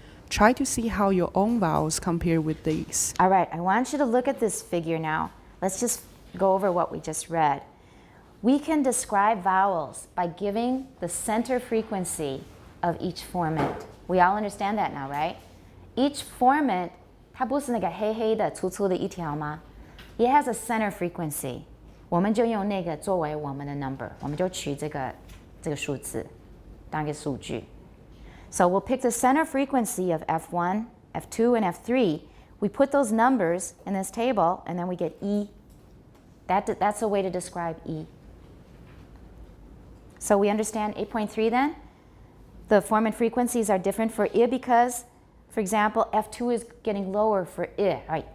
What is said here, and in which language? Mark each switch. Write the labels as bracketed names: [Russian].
[English] Try to see how your own vowels compare with these. All right, I want you to look at this figure now. Let's just go over what we just read. We can describe vowels by giving the center frequency of each formant. We all understand that now, right? [Chinese] Each formant, 它不是那个黑黑的、粗粗的一条吗？ [English] It has a center frequency. [Chinese] 我们就用那个作为我们的 number， 我们就取这个数字当一个数据。 [English] So we'll pick the center frequency of F1, F2, and F3. We put those numbers in this table, and then we get E. That's a way to describe E. So we understand 8.3 then? The formant frequencies are different for I because, for example, F2 is getting lower for I. Right?